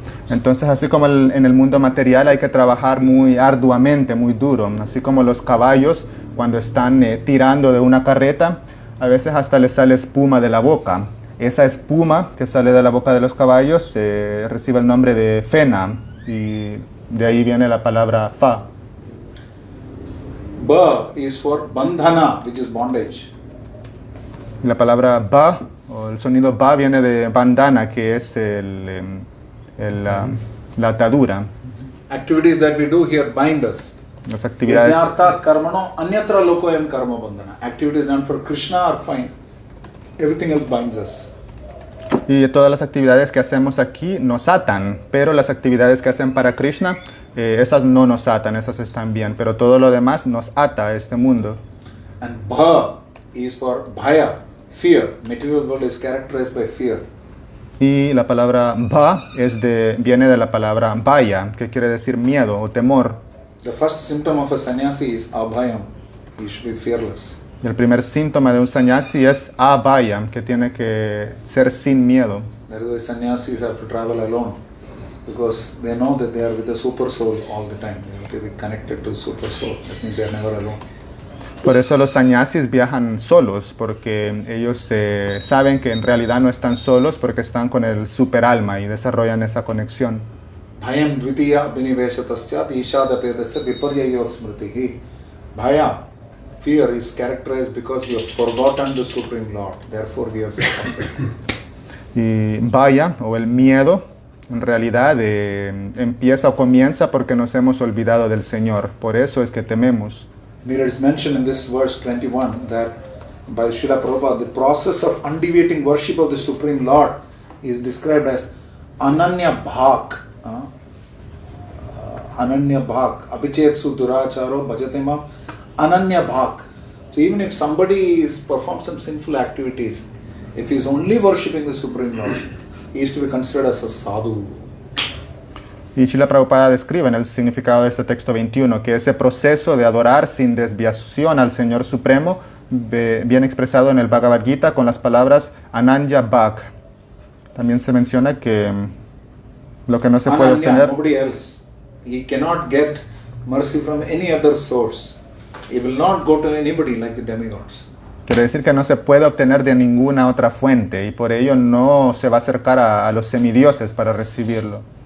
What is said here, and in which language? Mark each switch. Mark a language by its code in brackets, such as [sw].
[es] Entonces, así como en el mundo material hay que trabajar muy arduamente, muy duro, así como los caballos cuando están tirando de una carreta, a veces hasta les sale espuma de la boca. Esa espuma que sale de la boca de los caballos recibe el nombre de fena y de ahí viene la palabra fa. [en] Ba is for bandhana, which is bondage. [es] La palabra ba, o el sonido ba, viene de bandana, que es la atadura. [en] Activities that we do here bind us. [es] Las actividades, [sa] Yajnarthat karmano anyatra lokoyam karma bandhana. [en] Activities done for Krishna are fine. Everything else binds us. [es] y todas las actividades que hacemos aquí nos atan, pero las actividades que hacen para Krishna, esas no nos atan, esas están bien, pero todo lo demás nos ata a este mundo. [en] And bha is for bhaya, fear. Material world is characterized by fear. [es] Y la palabra bha viene de la palabra bhaya, que quiere decir miedo o temor. [en] The first symptom of a sannyasi is abhayam. He should be fearless. [es] Y el primer síntoma de un sannyasi es abhaya, que tiene que ser sin miedo. [en] That is why sannyasis have to travel alone, because they know that they are with the super soul all the time. They have to be connected to the super soul. That means they are never alone. [es] Por eso los sannyasis viajan solos, porque ellos saben que en realidad no están solos porque están con el superalma y desarrollan esa conexión. [sa] Bhayam dvitiya viniveshatasya ishadapedasya viparyayot smritihi. [en] Bhaya, fear, is characterized because we have forgotten the Supreme Lord. Therefore we have suffered. [es] Y vaya, o el miedo, en realidad empieza o comienza porque nos hemos olvidado del Señor. Por eso es que tememos. [en] It is mentioned in this verse 21 that by Srila Prabhupada, the process of undeviating worship of the Supreme Lord is described as Ananya Bhak. [sa] Ananya Bhak. Abhichetsu Duracharo Bhajatemam Ananya Bhak. [en] So even if somebody performs some sinful activities, if he is only worshipping the Supreme Lord, he is to be considered as a sadhu. [es] Y Srila Prabhupada describe en el significado de este texto 21 que ese proceso de adorar sin desviación al Señor Supremo viene expresado en el Bhagavad Gita con las palabras Ananya Bhak. También se menciona que lo que no se puede [sa] Ananya, [es] obtener, [en] nobody else. He cannot get mercy from any other source. He will not go to anybody like the demigods. [es] quiere decir que no se puede obtener de ninguna otra fuente y por ello no se va a acercar a los semidioses para recibirlo.